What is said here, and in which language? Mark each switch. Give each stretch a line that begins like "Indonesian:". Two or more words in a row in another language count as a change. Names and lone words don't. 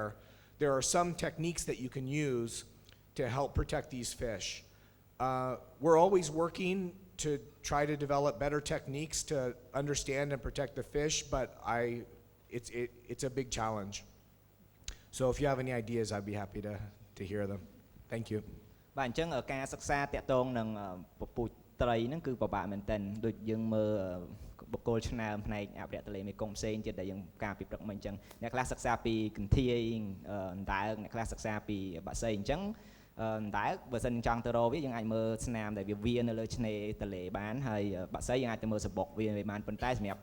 English: There are some techniques that you can use to help protect these fish. We're always working to try to develop better techniques to understand and protect the fish, but it's a big challenge. So if you have any ideas, I'd be happy to hear them. Thank you.
Khmer: បាទអញ្ចឹងការសិក្សាតាក់ទងនឹងពពូជត្រីហ្នឹងគឺពិបាកមែនទែនដូចយើងមើលបុគ្គលឆ្នើមផ្នែកអភិរក្សទន្លេមេគង្គផ្សេងទៀតដែលយើងការពិព្រឹកមិញអញ្ចឹងអ្នកខ្លះសិក្សាពីកន្ធាយអណ្ដើកអ្នកខ្លះសិ ក្សាពីបក្សីអញ្ចឹងអណ្ដើកបើសិនចង់ទៅរកវាយើងអាចមើលស្នាមដែលវានៅលើឆ្នេរទន្លេបានហើយបក្សីយើងអាចទៅមើលសបុកវាបានប៉ុន្តែសម្រាប់